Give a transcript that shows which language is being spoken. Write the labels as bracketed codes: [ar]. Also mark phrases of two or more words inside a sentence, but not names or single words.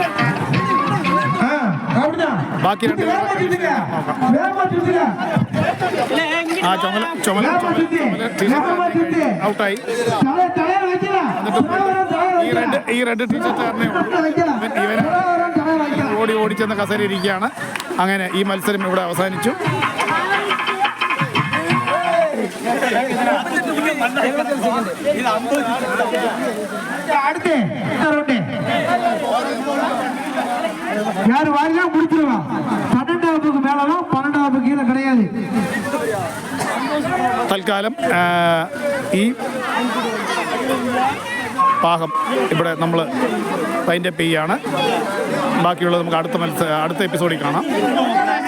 [ml] ബാക്കി 2 ഔട്ടായി. ഈ റെഡ് ടീഷർട്ടുകാരനെ ഓടിച്ചെന്ന കസേര ഇരിക്കുകയാണ്. അങ്ങനെ ഈ മത്സരം ഇവിടെ അവസാനിച്ചു. [ta] யாரு வாரியா முடிச்சிருவான். 12வது மேலதான் 12வது கீழே கிடையாது. [ml] തൽക്കാലം ഈ ഭാഗം ഇവിടെ നമ്മൾ വൈൻഡപ്പ് ചെയ്യുകയാണ്. ബാക്കിയുള്ളത് നമുക്ക് അടുത്ത എപ്പിസോഡിൽ കാണാം.